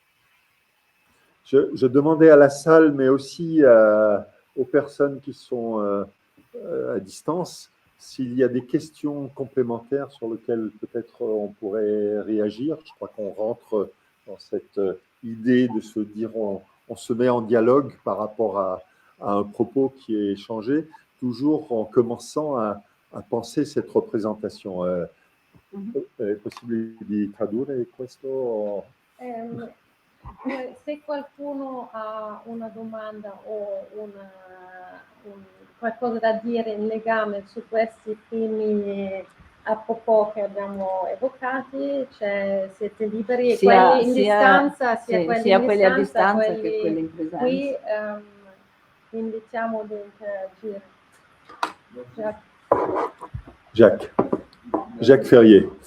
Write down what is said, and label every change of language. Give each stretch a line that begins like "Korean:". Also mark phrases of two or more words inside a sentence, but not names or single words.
French: Je demandais à la salle, mais aussi aux personnes qui sont à distance, s'il y a des questions complémentaires sur lesquelles peut-être on pourrait réagir. Je crois qu'on rentre dans cette idée de se dire on se met en dialogue par rapport à un propos qui est échangé, toujours en commençant à penser cette représentation.
Italian: È possibile di tradurre questo? Se qualcuno ha una domanda o qualcosa da dire in legame su questi primi apropos che abbiamo evocati, siete liberi, quelli in distanza, sia quelli a distanza che quelli in presenza. Qui vi invitiamo ad interagire. Jacques Ferrier.